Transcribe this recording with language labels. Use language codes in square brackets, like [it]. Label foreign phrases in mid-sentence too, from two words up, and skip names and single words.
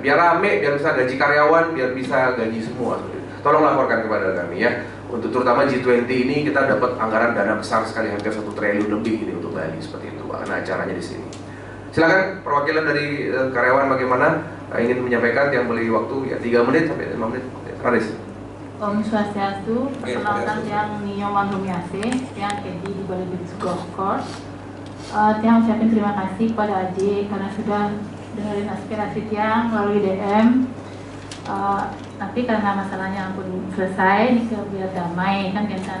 [id] Biar rame, biar bisa gaji karyawan, biar bisa gaji semua. Tolong laporkan kepada kami ya. Untuk terutama G20 ini kita dapat anggaran dana besar sekali, hampir 1 triliun lebih ini untuk Bali seperti itu. Karena acaranya di sini. Silakan perwakilan dari karyawan bagaimana ingin menyampaikan yang beli waktu ya 3 menit sampai 5 menit. Aris. [ban] Om Swastiastu, [id] perkenalkan yang Nio Mandumiase, yang Kedi di Bali Beach Golf Course. Tiang ucapin terima kasih kepada Aji karena sudah dengerin aspirasi Tiang melalui DM. Tapi karena masalahnya pun selesai, ini biar damai kan biasa.